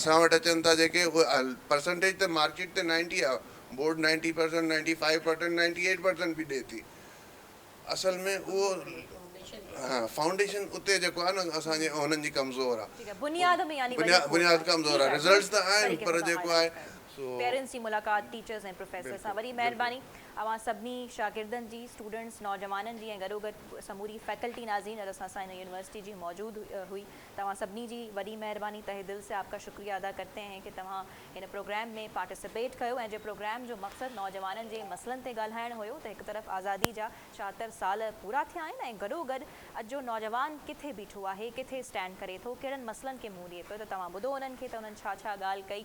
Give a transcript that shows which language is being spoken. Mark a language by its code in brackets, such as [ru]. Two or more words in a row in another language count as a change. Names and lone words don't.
[sd] असां वटि अचनि था जेके उहे परसेंटेज त मार्केट ते 90 आहे, बोर्ड 90%, 95%, 98% बि ॾिए थी। असल में उहो फाउंडेशन उते जेको आहे न असांजे उन्हनि जी कमज़ोर आहे, बुनियाद कमज़ोर आहे। रिज़ल्ट्स त आहिनि पर जेको आहे पेरेंट्स की मुलाकात टीचर्स ऐं प्रोफेसर सां वरी महिरबानी अवां सभिनी शागिर्दनि जी, स्टूडेंट्स, नौजवाननि जी ऐं गॾोगॾु समूरी फैकल्टी नाज़रीन और असां सां इन यूनिवर्सिटी जी मौजूद हुई, तव्हां सभिनी जी वॾी महिरबानी, [ur] تہہ دل سے آپ کا شکریہ ادا کرتے ہیں کہ [sd] तव्हां इन प्रोग्राम में पार्टिसिपेट कयो ऐं जे प्रोग्राम जो मक़सदु नौजवाननि जे मसइलनि ते ॻाल्हाइणु हुयो। त हिकु तरफ़ आज़ादी जा 76 साल पूरा थिया आहिनि ऐं गॾोगॾु अॼु जो नौजवान किथे बीठो आहे, किथे स्टैंड करे थो, कहिड़नि मसइलनि खे मुंहुं ॾिए पियो, त तव्हां ॿुधो उन्हनि खे त उन्हनि छा छा ॻाल्हि कई।